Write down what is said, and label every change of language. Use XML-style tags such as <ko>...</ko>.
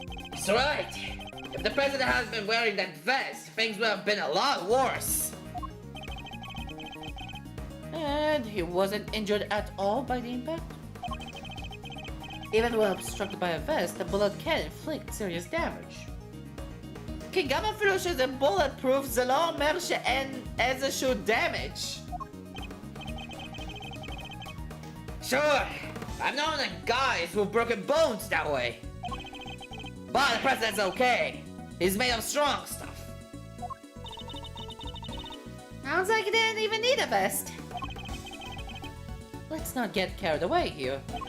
<en>That's right! If the president hadn't been wearing that vest, things would have been a lot worse. And he wasn't injured at all by the impact? Even when obstructed by a vest, the bullet can inflict serious damage.</en> <he>כגם אפילו שזה bulletproof, זה לא אומר שאין איזשהו damage.</he> <en>Sure, I've known guys who've broken bones that way. But the president's okay. He's made of strong stuff. Sounds like he didn't even need a vest. Let's not get carried away here.</en>